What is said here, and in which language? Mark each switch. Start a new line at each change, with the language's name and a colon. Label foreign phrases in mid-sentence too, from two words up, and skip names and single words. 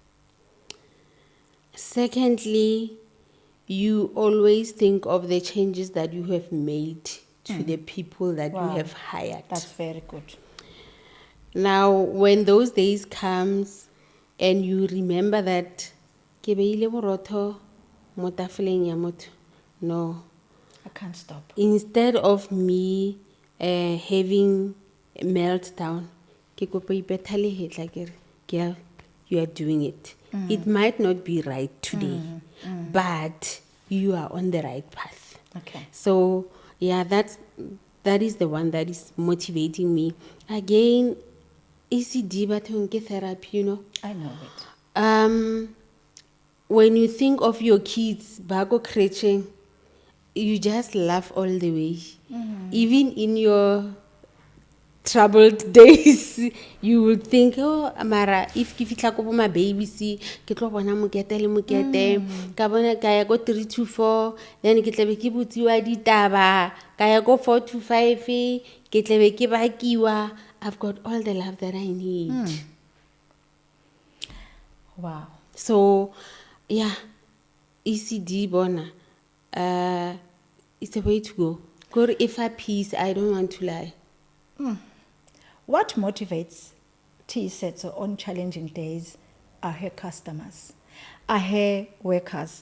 English: Secondly, you always think of the changes that you have made to the people that Wow. you have hired. That's very good. Now, when those days comes and you remember that
Northern Sotho: ke beile borotho mo tafoleng ya motho,
English: no. I can't stop. Instead of me having a meltdown,
Northern Sotho: ke kopa ipetha lehetla ke re,
English: girl, you are doing it. It might not be right today, but you are on the right path. Okay. So yeah, that is the one that is motivating me. Again,
Northern Sotho: ECD bathong ke therapy,
English: you know. I know it. When you think of your kids bago crashing, you just laugh all the way. Even in your troubled days, you will think, oh, Amara, if
Northern Sotho: ke fitla ko bo ma babies, ke tlo bona mokete le mokete, ka bona ka ya go 3 to 4, then ke tlabe ke botsiwa ditaba, ka ya go 4 to 5, ke tlabe ke bakiwa.
English: I've got all the love that I need. Wow. So, yeah, ECD bona, it's a way to go. Go if I peace, I don't want to lie. What motivates Tiisetso on challenging days are her customers, are her workers.